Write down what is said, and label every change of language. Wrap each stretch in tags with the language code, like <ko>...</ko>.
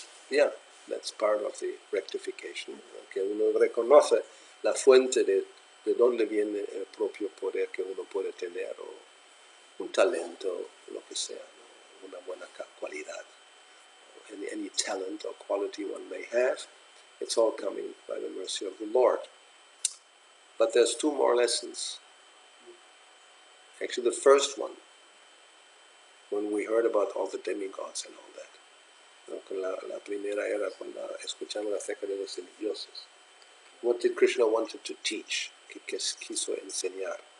<en>Yeah, that's part of the rectification.</en> <es>Que uno reconoce la fuente de dónde viene el propio poder que uno puede tener, o un talento, lo que sea, ¿no? Una buena cualidad.</es> <en>Any talent or quality one may have, it's all coming by the mercy of the Lord. But there's 2 more lessons. Actually, the first one, when we heard about all the demigods and all that.</en> <es>La primera era cuando escuchamos acerca de los semidioses.</es> <en>What did Krishna wanted to teach?</en> <es>¿Qué quiso enseñar?</es>